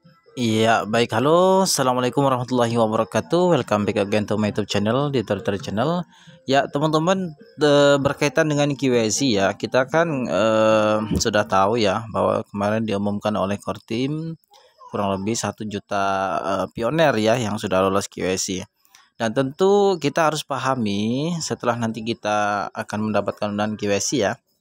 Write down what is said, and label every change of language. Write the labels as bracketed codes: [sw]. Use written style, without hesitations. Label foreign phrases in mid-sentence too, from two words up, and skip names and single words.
[id] Iya, baik. [ar] Halo, السلام عليكم ورحمة الله وبركاته. [en] Welcome back again to my YouTube channel, di Tutor Channel. [id] Ya, teman-teman, berkaitan dengan QIC ya, kita kan sudah tahu ya bahwa kemarin diumumkan oleh Kortim kurang lebih 1 juta pioner ya yang sudah lolos QIC. Dan tentu kita harus pahami setelah nanti kita akan mendapatkan undangan QIC ya.